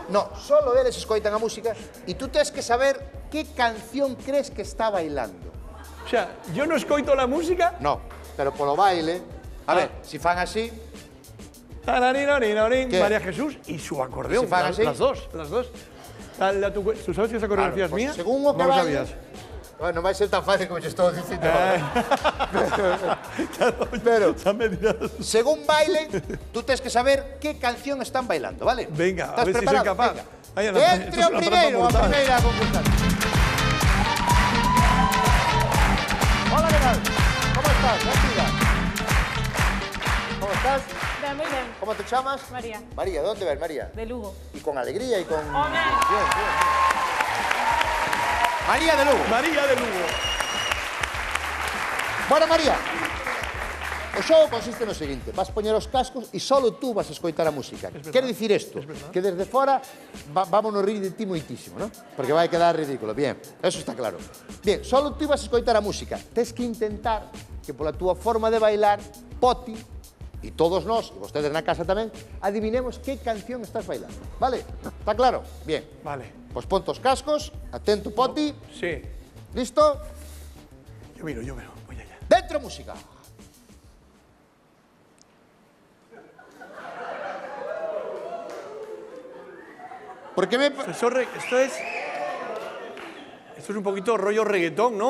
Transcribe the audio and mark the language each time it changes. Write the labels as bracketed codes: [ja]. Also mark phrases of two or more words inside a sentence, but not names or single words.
[gl] No, solo eles escoitan a música e tú tens que saber qué canción crees que está bailando. [es] O sea, yo no escoito la música. [gl] No, pero polo baile... A ver, si fan así... Tararirarin, [es] ¿Qué? María Jesús y su acordeón. [gl] Si fan así. [es] Las dos. Dale a ¿Tú sabes que esa coreografía es pues mía? [gl] según o que no lo baile... [es] sabías. Bueno, [gl] non vai ser tan fácil como te estou dicindo ahora. Pero, Según bailen, tú tens que saber qué canción están bailando, ¿vale? [es] Venga, ¿Estás a ver si preparado? soy capaz. Venga. Vaya, [gl] Que [es] esto [gl] entre [es] es [gl] o [es] una [gl] primeiro, [es] trampa [gl] a [es] mortal. [gl] primeira concursante. [es] Hola, ¿qué tal? ¿Cómo estás? Bendiga. ¿Cómo estás? [gl] Ben, moi ben. [es] ¿Cómo te llamas? María, María, ¿de dónde ves, María? de Lugo. Y con alegría y con... [gl] Home. [es] Bien. María de Lugo. María de Lugo. [gl] Bueno, María, o xogo consiste no seguinte. Vas poñer os cascos e solo tú vas a escoitar a música. Quer dicir isto? Que desde fora vámonos rir de ti moitísimo, ¿no? Porque vai quedar ridículo. [es] Bien, eso está claro. [gl] Bien, solo tú vas a escoitar a música. Tes que intentar que pola túa forma de bailar, Poti, e todos nós, e vostedes na casa tamén, adivinemos que canción estás bailando. [es] Vale? Está claro? Bien. Vale. [gl] Pois pon os cascos, atento, Poti. [es] Sí. Listo? Yo miro. Voy allá. Dentro música. ¿Por qué me...? Esto es un poquito rollo reggaetón, ¿no?